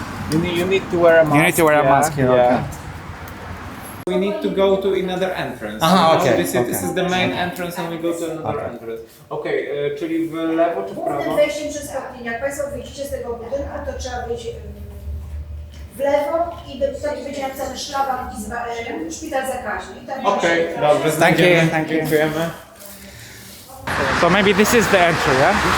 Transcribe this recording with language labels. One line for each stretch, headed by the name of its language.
English: You need to wear a mask. You need to wear a mask here. Okay. We need to go to another entrance. Okay. This is the main entrance and we go to another entrance.
Polish: Okej, czyli w lewo czy w prawo? Głównym wejściem przez Frontline. Jak Państwo wyjdziecie z tego budynku, to trzeba wyjść w lewo i wtedy będzie napisane szlaban i szpital zakaźny. Okej, dobrze.
English: Thank you. Thank you.
Polish: Dziękujemy.
English: So maybe this is the entry, yeah?